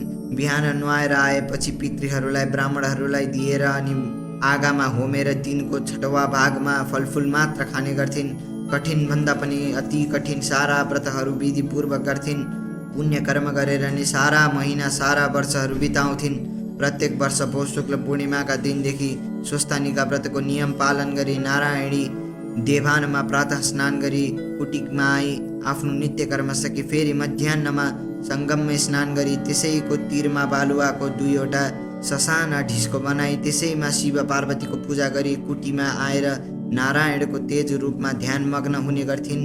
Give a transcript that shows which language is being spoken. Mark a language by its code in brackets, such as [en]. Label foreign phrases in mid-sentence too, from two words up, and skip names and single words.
[ne] बिहान नुहाएर आएपछि पितृहरूलाई ब्राह्मणहरूलाई दिएर अनि आगामा होमेर दिनको छठवा भागमा फलफुल मात्र खाने गर्थिन्। कठिन भन्दा पनि अति कठिन सारा व्रतहरू विधिपूर्वक गर्थिन्। पुण्य कर्म गरेर नै सारा महिना सारा वर्षहरू बिताउँथिन्। प्रत्येक वर्ष पौष शुक्ल पूर्णिमाका दिनदेखि स्वस्थानिका व्रतको नियम पालन गरी नारायणी देवानमा प्रातः स्नान गरी कुटीमा आई आफ्नो नित्य कर्म सकी फेरि मध्याहमा सङ्गममा स्नान गरी त्यसैको तीरमा बालुवाको 2वटा ससाना ढिस्को बनाई त्यसैमा शिव पार्वतीको पूजा गरी कुटीमा आएर नारायणको तेज रूपमा ध्यानमग्न हुने गर्थिन्।